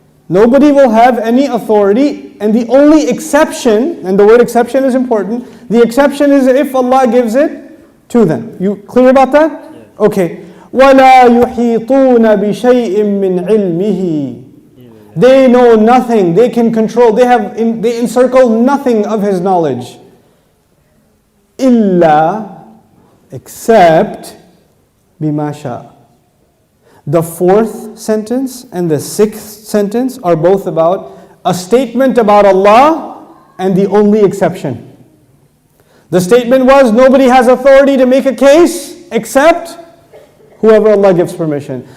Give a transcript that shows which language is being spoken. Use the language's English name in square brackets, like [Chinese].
[English] Nobody will have any authority, and the only exception, and the word exception is important, the exception is if Allah gives it Two then. You clear about that? Yes. [Arabic] Okay. وَلَا يُحِيطُونَ بِشَيْءٍ مِّنْ عِلْمِهِ. [English] They know nothing. They can control. They encircle nothing of His knowledge. [Arabic] إِلَّا, [English] except [Arabic] بِمَا شَاءَ. [English] The fourth sentence and the sixth sentence are both about a statement about Allah and the only exception. The statement was, nobody has authority to make a case except whoever Allah gives permission.